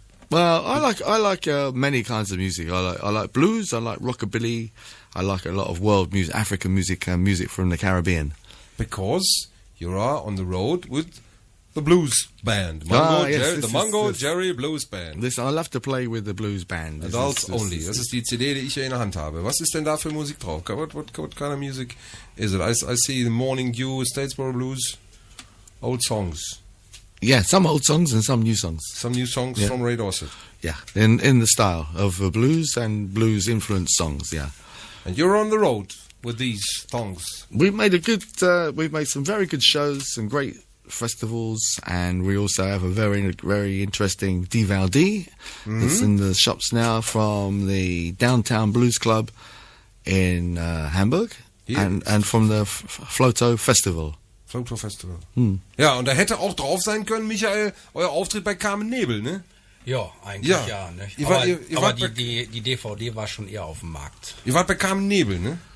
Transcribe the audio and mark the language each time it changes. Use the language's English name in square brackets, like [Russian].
[English] Well, I like many kinds of music. I like blues. I like rockabilly. I like a lot of world music, African music, and music from the Caribbean. Because you are on the road with the blues band. The Mungo Jerry Blues Band. I love to play with the blues band. Adults Only. [German] Das ist die CD, die ich hier in der Hand habe. Was ist denn da für Musik drauf? [English] What kind of music is it? I see the Morning Dew, Statesboro Blues, old songs. Yeah, some old songs and some new songs. Some new songs from Ray Dorset. Yeah, in the style of blues and blues influenced songs. Yeah, And you're on the road with these songs. we've made some very good shows, some great festivals, and we also have a very, very interesting DVD. It's in the shops now from the Downtown Blues Club in Hamburg, Yes. and from the Floto Festival. Floto Festival. [German] Ja, und da hätte auch drauf sein können, Michael, euer Auftritt bei Carmen Nebel, ne? ja, eigentlich Ja. ja. Ne? Ihr Aber, wart- ihr aber wart bei- die DVD war schon eher auf dem Markt. Ihr wart bei Carmen Nebel, ne?